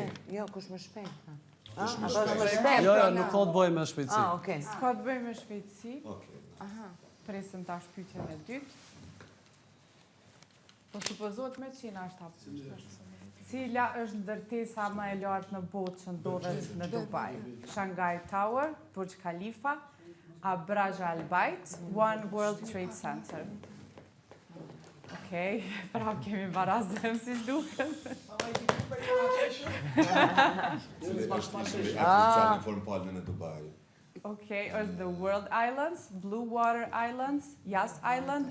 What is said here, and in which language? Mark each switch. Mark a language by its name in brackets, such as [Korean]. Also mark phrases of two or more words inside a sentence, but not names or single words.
[Albanian] Jo, kush më shpejt? Ato është më shpejt? Jo, nuk ka të bëjë me shpejtësi. Okej. S'ka të bëjë me shpejtësi. Presim tash pyetjen e dytë. Po supozohet me qina është hapë. Cila është ndërtesa më e lartë në botë që ndodhet në Dubai? Shanghai Tower, Burj Khalifa, Burj Al Bait, One World Trade Center. Okej, prap kemi barazem si duken. Oficialin formë palme në Dubai. Okej, është The World Islands, Blue Water Islands, Yas Island,